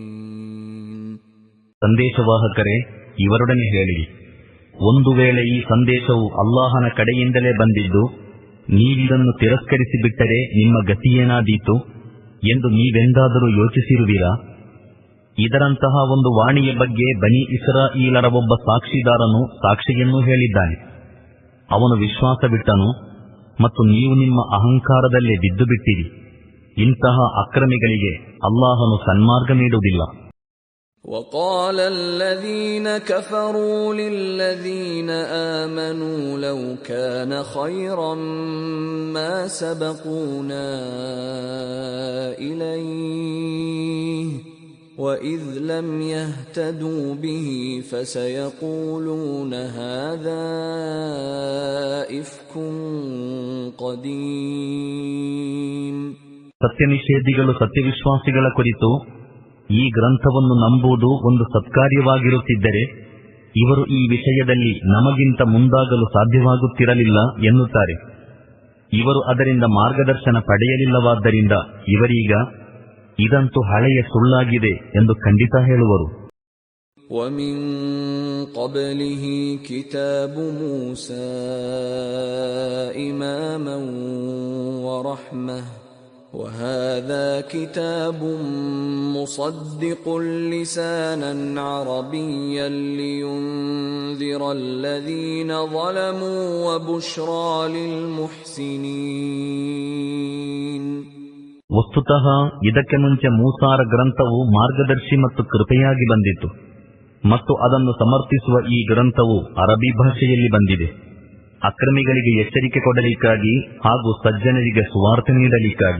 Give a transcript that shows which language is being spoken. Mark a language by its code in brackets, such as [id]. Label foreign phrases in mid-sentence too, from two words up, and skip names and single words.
[kn] ಸಂದೇಶವಾಹಕರೇ, ಇವರೊಡನೆ ಹೇಳಿರಿ, ಒಂದು ವೇಳೆ ಈ ಸಂದೇಶವು ಅಲ್ಲಾಹನ ಕಡೆಯಿಂದಲೇ ಬಂದಿದ್ದು ನೀವಿದನ್ನು ತಿರಸ್ಕರಿಸಿಬಿಟ್ಟರೆ ನಿಮ್ಮ ಗತಿಯೇನಾದೀತು ಎಂದು ನೀವೆಂದಾದರೂ ಯೋಚಿಸಿರುವಿರಾ? ಇದರಂತಹ ಒಂದು ವಾಣಿಯ ಬಗ್ಗೆ ಬನಿ ಇಸ್ರಾಯೀಲರ ಒಬ್ಬ ಸಾಕ್ಷಿದಾರನು ಸಾಕ್ಷಿಯನ್ನೂ ಹೇಳಿದ್ದಾನೆ. ಅವನು ವಿಶ್ವಾಸವಿಟ್ಟನು ಮತ್ತು ನೀವು ನಿಮ್ಮ ಅಹಂಕಾರದಲ್ಲೇ ಬಿದ್ದುಬಿಟ್ಟಿರಿ. ಇಂತಹ ಅಕ್ರಮಿಗಳಿಗೆ ಅಲ್ಲಾಹನು ಸನ್ಮಾರ್ಗ ನೀಡುವುದಿಲ್ಲ. [ar] وقال الذين كفروا للذين آمنوا لو كان خيرا ما سبقونا إليه وإذ لم يهتدوا به فسيقولون هذا إفك قديم. [kn] ಸತ್ಯನಿಷೇಧಿಗಳು ಸತ್ಯವಿಶ್ವಾಸಿಗಳ ಕುರಿತು ಈ ಗ್ರಂಥವನ್ನು ನಂಬುವುದು ಒಂದು ಸತ್ಕಾರ್ಯವಾಗಿರುತ್ತಿದ್ದರೆ ಇವರು ಈ ವಿಷಯದಲ್ಲಿ ನಮಗಿಂತ ಮುಂದಾಗಲು ಸಾಧ್ಯವಾಗುತ್ತಿರಲಿಲ್ಲ ಎನ್ನುತ್ತಾರೆ. ಇವರು ಅದರಿಂದ ಮಾರ್ಗದರ್ಶನ ಪಡೆಯಲಿಲ್ಲವಾದ್ದರಿಂದ ಇವರೀಗ ಇದಂತೂ ಹಳೆಯ ಸುಳ್ಳಾಗಿದೆ ಎಂದು ಖಂಡಿತ ಹೇಳುವರು. [ar] وَمِن قَبْلِهِ كِتَابُ مُوسَى إِمَامًا وَرَحْمَةً وَهَذَا كِتَابٌ مُصَدِّقٌ لِسَانًا عَرَبِيًّا لِيُنذِرَ الَّذِينَ ظَلَمُوا وَبُشْرَى لِلْمُحْسِنِينَ. [kn] ವಸ್ತುತಃ ಇದಕ್ಕೆ ಮುಂಚೆ ಮೂಸಾರ ಗ್ರಂಥವು ಮಾರ್ಗದರ್ಶಿ ಮತ್ತು ಕೃಪೆಯಾಗಿ ಬಂದಿತು ಮತ್ತು ಅದನ್ನು ಸಮರ್ಥಿಸುವ ಈ ಗ್ರಂಥವು ಅರಬಿ ಭಾಷೆಯಲ್ಲಿ ಬಂದಿದೆ. ಅಕ್ರಮಿಗಳಿಗೆ ಎಚ್ಚರಿಕೆ ಕೊಡಲಿಕ್ಕಾಗಿ ಹಾಗೂ ಸಜ್ಜನರಿಗೆ ಸುವಾರ್ತೆ ನೀಡಲಿಕ್ಕಾಗಿ.